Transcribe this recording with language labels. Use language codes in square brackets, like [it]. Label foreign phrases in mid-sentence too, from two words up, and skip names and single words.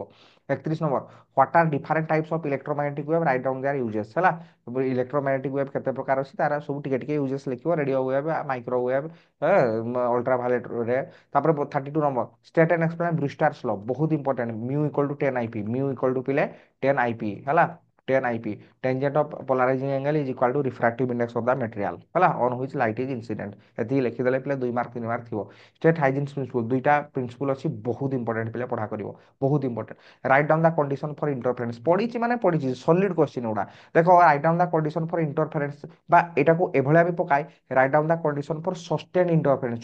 [en] 31 ନମ୍ବର, what are different types of electromagnetic wave, write down their uses ହେଲା। electromagnetic wave [or] କେତେ ପ୍ରକାର ଅଛି, ତାର ସବୁ ଟିକେ ଟିକେ ୟୁଜେସ୍ ଲେଖିବ, [en] radio wave, microwave, ultraviolet [or] ରେ। [en] ତାପରେ 32 ନମ୍ବର, state and explain Brewster's law, ବହୁତ ଇମ୍ପୋର୍ଟାଣ୍ଟ, mu equal to 10 IP, mu equal to ପିଲେ 10 IP ହେଲା, 10 IP, tangent of polarizing angle is equal to refractive index of the material ହେଲା, on which light is incident। [or] ଏତିକି ଲେଖିଦେଲେ ପିଲେ 2 ମାର୍କ 3 ମାର୍କ ଥିବ। [en] state Huygens principle, [or] ଦୁଇଟା ପ୍ରିନ୍ସିପଲ୍ ଅଛି, ବହୁତ ଇମ୍ପୋର୍ଟାଣ୍ଟ ପିଲେ ପଢା କରିବ, ବହୁତ ଇମ୍ପୋର୍ଟାଣ୍ଟ। [en] write down the condition for interference, [or] ପଢିଛି ମାନେ ପଢିଛି, [en] solid question ଗୁଡ଼ା। ଦେଖ write down the condition for interference, [or] ବା ଏଟାକୁ ଏଭଳିଆ ବି ପକାଏ, [en] write down the condition for sustained interference.